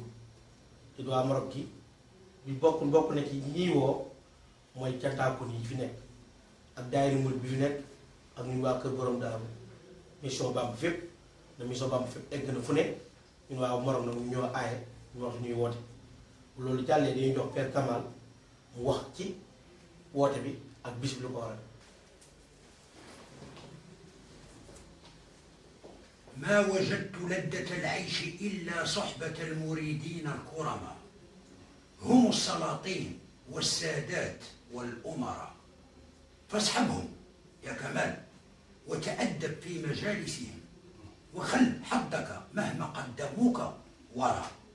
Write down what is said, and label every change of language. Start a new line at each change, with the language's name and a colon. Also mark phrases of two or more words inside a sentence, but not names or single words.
Wolof: ko te waa Maroc gi bi bokk na ci ñiy woo mooy cantaakon yi fi nekk ak daayira murid bi fi nekk ak ñun waa Kër Borom Daaru mission Bamba fépp na mission Bamba fépp egg na fu ne ñun waa Maroc nag ñoo aaye ñu wax ñuy woote bu loolu jàllee dañuy jox Père Kamal mu wax ci woote bi ak bis bi lu ko waral.
Arabic: ما وجدت لذة العيش إلا صحبة المريدين الكرماء هم السلاطين والسادات والأمراء فاصحبهم يا كمال وتأدب في مجالسهم وخل حظك مهما قدموك وراء